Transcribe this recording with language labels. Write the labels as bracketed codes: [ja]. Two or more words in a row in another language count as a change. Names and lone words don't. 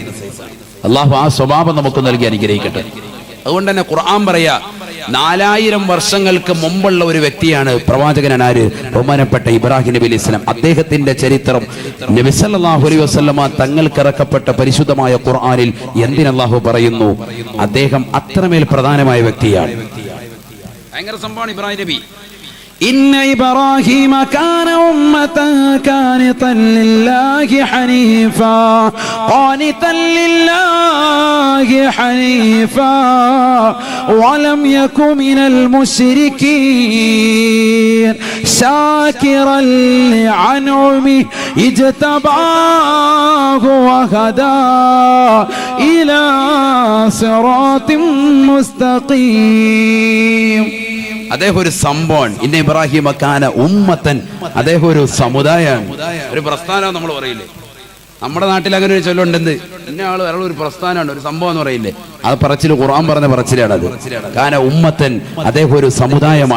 [ml] അള്ളാഹു ആ സ്വഭാവം നമുക്ക് നൽകി അനുഗ്രഹിക്കട്ടെ. അതുകൊണ്ട് തന്നെ ഖുർആൻ പറയാ 4000 വർഷങ്ങൾക്ക് മുമ്പുള്ള ഒരു വ്യക്തിയാണ് പ്രവാചകനാണ് ആര്? ബഹുമാനപ്പെട്ട ഇബ്രാഹിം നബി [ar] عليه السلام. [ml] അദ്ദേഹത്തിന്റെ ചരിത്രം നബി [ar] صلى الله عليه وسلم [ml] തങ്ങൾക്ക് ഇറക്കപ്പെട്ട പരിശുദ്ധമായ ഖുർആനിൽ എന്തിന് അല്ലാഹു പറയുന്നു? അദ്ദേഹം അത്രമേൽ പ്രധാനമായ വ്യക്തിയാണ്. ഭയങ്കര സംഭവമാണ് ഇബ്രാഹിം നബി. [ar] إن إبراهيم كان أمة قانتا لله حنيفا قانتا لله حنيفا ولم يكن من المشركين شاكرا لأنعمه اجتباه وهداه إلى صراط مستقيم. [ml] അദ്ദേഹം ഒരു സംഭവമാണ്. [ar] إن إبراهيم كان أمة. [ml] അദ്ദേഹം ഒരു സമുദായമാണ്, ഒരു പ്രസ്ഥാനം. നമ്മൾ പറയില്ലേ, നമ്മുടെ നാട്ടിൽ അങ്ങനെ ഒരു ചൊല്ലുണ്ടെന്ന്, ഇന്ന ആള് വേറെ ഒരു പ്രസ്ഥാനമാണ്, ഒരു സംഭവം എന്ന് പറയില്ലേ, അത് പറച്ചില് ഖുർആൻ പറഞ്ഞ പറച്ചിലാണ് അത്. [ar] كان أمة, [ml] അദ്ദേഹം ഒരു സമുദായമാണ്.